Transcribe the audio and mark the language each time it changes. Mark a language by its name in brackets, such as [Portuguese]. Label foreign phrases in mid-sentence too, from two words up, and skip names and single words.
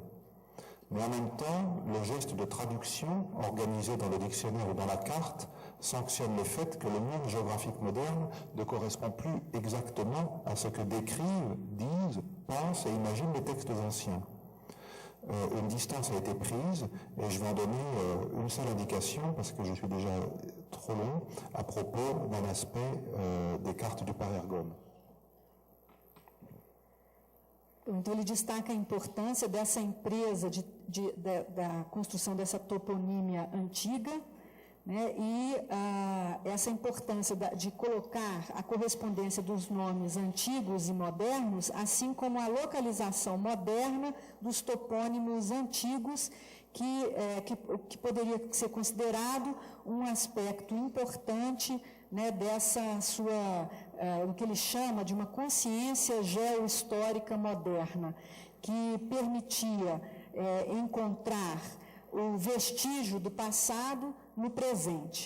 [French] Mais en même temps, le geste de traduction organisé dans le dictionnaire ou dans la carte sanctionne le fait que le monde géographique moderne ne correspond plus exactement à ce que décrivent, disent, pensent et imaginent les textes anciens. Une distance a été prise et je vais en donner une seule indication parce que je suis déjà trop long à propos d'un aspect des cartes du Parergone. [Portuguese] Então, ele destaca a importância dessa empresa da construção dessa toponímia antiga, né, e essa importância de colocar a correspondência dos nomes antigos e modernos, assim como a localização moderna dos topônimos antigos, que poderia ser considerado um aspecto importante, né, dessa sua, o que ele chama de uma consciência geohistórica moderna, que permitia encontrar o vestígio do passado no presente.